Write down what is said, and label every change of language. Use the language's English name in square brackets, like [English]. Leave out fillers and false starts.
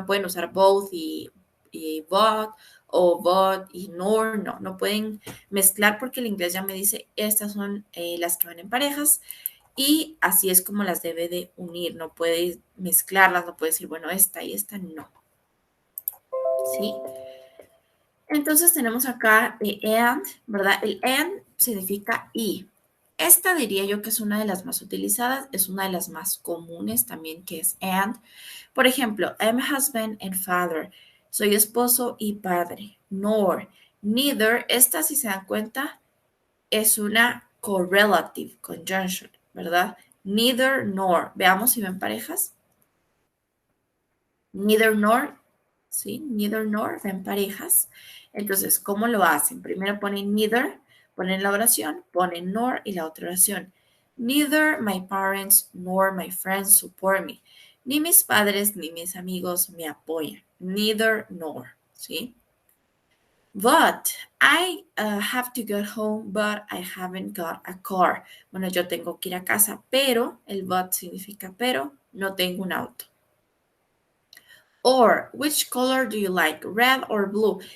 [Spanish] No pueden usar both y but o but y nor, no, no pueden mezclar porque el inglés ya me dice estas son las que van en parejas y así es como las debe de unir, no puede mezclarlas, no puede decir, bueno, esta y esta, no, ¿sí? Entonces tenemos acá and, ¿verdad? El and significa y. Esta diría yo que es una de las más utilizadas, es una de las más comunes también que es and. Por ejemplo, [English] I'm husband and father. [Spanish] Soy esposo y padre. Nor, neither. Esta, si se dan cuenta, es una correlative conjunction, ¿verdad? Neither nor. Veamos si ven parejas. Neither nor, ¿sí? Neither nor, ven parejas. Entonces, ¿cómo lo hacen? Primero ponen neither, ponen la oración, ponen nor y la otra oración. [English] Neither my parents nor my friends support me. [Spanish] Ni mis padres ni mis amigos me apoyan. Neither nor, ¿sí? [English] But I have to get home, but I haven't got a car. [Spanish] Bueno, yo tengo que ir a casa, pero el but significa pero, no tengo un auto. [English] Or, which color do you like, red or blue?